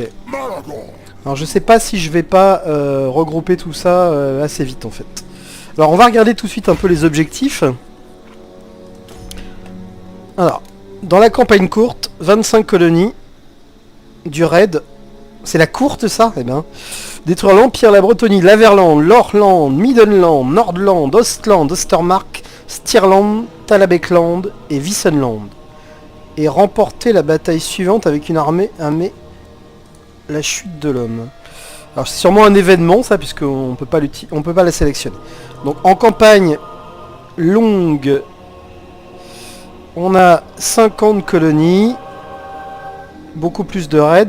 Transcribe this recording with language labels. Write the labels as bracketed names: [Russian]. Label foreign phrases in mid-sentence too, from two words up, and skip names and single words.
[French] Alors je sais pas si je vais pas regrouper tout ça assez vite en fait. Alors on va regarder tout de suite un peu les objectifs. Alors, dans la campagne courte, 25 colonies du raid. C'est la courte ça? Eh bien. Détruire l'Empire, la Bretonnie, l'Averland, l'Orland, Middenland, Nordland, Ostland, Ostermark, Stirland, Talabekland et Wissenland. Et remporter la bataille suivante avec une armée la chute de l'homme. Alors c'est sûrement un événement ça, puisqu'on peut pas la sélectionner. Donc en campagne longue, on a 50 colonies, beaucoup plus de raids.